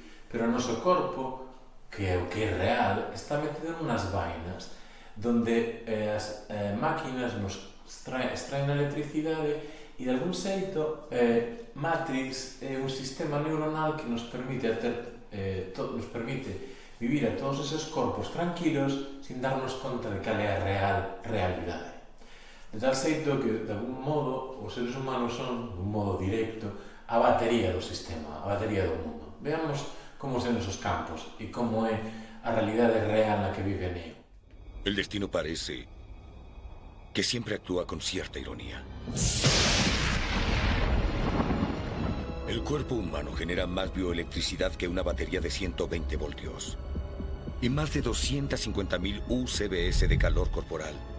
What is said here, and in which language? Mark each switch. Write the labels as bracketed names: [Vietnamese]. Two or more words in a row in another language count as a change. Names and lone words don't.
[Galician] Pero o noso corpo, que é o que é real, está metido en unhas vainas donde as máquinas nos extraen a electricidade e de algún xeito Matrix é un sistema neuronal que nos permite vivir a todos esos corpos tranquilos sin darnos conta de cal é a realidade. De tal xeito que, de algún modo, os seres humanos son, de un modo directo, a batería do sistema, a batería do mundo. [Spanish] Veamos como son esos campos [Galician] e como é a realidade real na que vive Neo. [Spanish] El destino parece que siempre actúa con cierta ironía. El cuerpo humano genera más bioelectricidad que una batería de 120 voltios y más de 250.000 UCBS de calor corporal.